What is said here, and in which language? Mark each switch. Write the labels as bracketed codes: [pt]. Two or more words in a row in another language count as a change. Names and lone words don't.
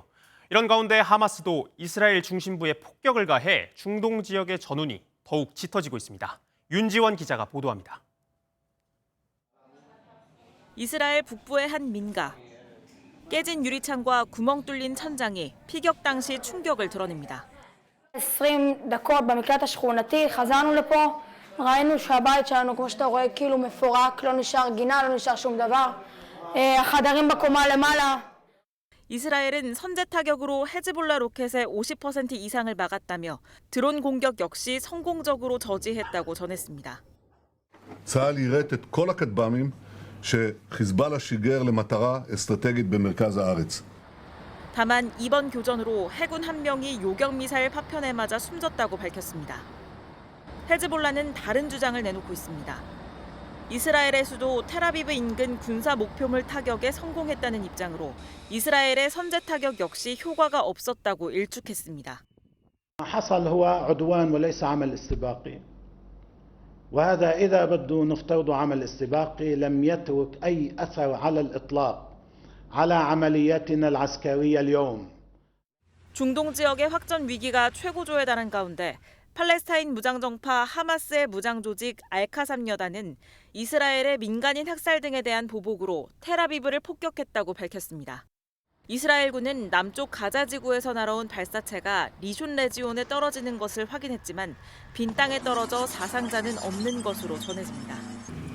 [ko] 이런 가운데 하마스도 이스라엘 중심부에 폭격을 가해 중동 지역의 전운이 더욱 짙어지고 있습니다. 윤지원 기자가 보도합니다. 이스라엘 북부의 한 민가. 깨진 유리창과 구멍 뚫린 천장이 피격 당시 충격을 드러냅니다. [he] 20 דקות במקלט השכונתי, חזרנו לפה, ראינו שהבית שלנו, כמו שאתה רואה, כאילו מפורק, לא נשאר גינה, לא נשאר שום דבר. החדרים בקומה למעלה. [ko] 이스라엘은 선제 타격으로 헤즈볼라 로켓의 50% 이상을 막았다며 드론 공격 역시 성공적으로 저지했다고 전했습니다. [he] צה"ל יירט את כל הכטב"מים שחיזבאללה שיגר למטרה אסטרטגית במרכז הארץ. [ko] 다만 이번 교전으로 해군 한 명이 요격 미사일 파편에 맞아 숨졌다고 밝혔습니다. 헤즈볼라는 다른 주장을 내놓고 있습니다. 이스라엘의 수도 텔아비브 인근 군사 목표물 타격에 성공했다는 입장으로 이스라엘의 선제 타격 역시 효과가 없었다고 일축했습니다. [ar] حصل هو عدوان وليس عمل استباقي. وهذا إذا بده نفترض عمل استباقي لم يترك أي أثر على الإطلاق على عملياتنا العسكرية اليوم. [ko] 중동 지역의 확전 위기가 최고조에 달한 가운데 팔레스타인 무장정파 하마스의 무장조직 알카삼 여단은 이스라엘의 민간인 학살 등에 대한 보복으로 텔아비브를 폭격했다고 밝혔습니다. 이스라엘군은 남쪽 가자 지구에서 날아온 발사체가 리숀 레지온에 떨어지는 것을 확인했지만 빈 땅에 떨어져 사상자는 없는 것으로 전해집니다.